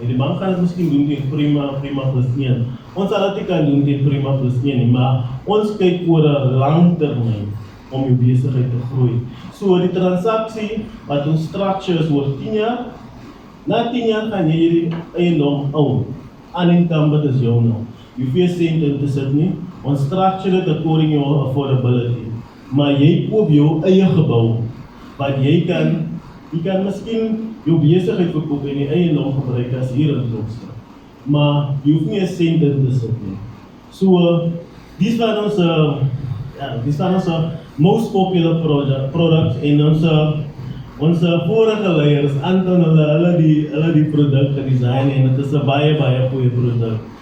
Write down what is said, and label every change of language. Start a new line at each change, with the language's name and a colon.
Afrikaans: En die bank gaan dit miskien doen teen prima plus 1. Ons sal dit nie kan doen teen prima plus 1 nie, maar ons kyk oor 'n lang termyn om jou besigheid te groei. So die transaksie wat ons structure is oor 10 jaar, na 10 jaar gaan jy die eiendom own. Unencumbered is jou nou. Jy hoef nie sent in te sit nie.
English: Ons structure it according to your affordability.
Afrikaans: Maar jy koop jou eie gebou, wat jy kan miskien jou besigheid verkoop en die eiendom gebruik as huurinkomste. Maar jy hoef nie 'n sent in te sit nie. So, dis van ons
English: most popular product
Afrikaans: en ons vorige leiers, Anton, hulle die produk gedesign en het is 'n baie goeie produk.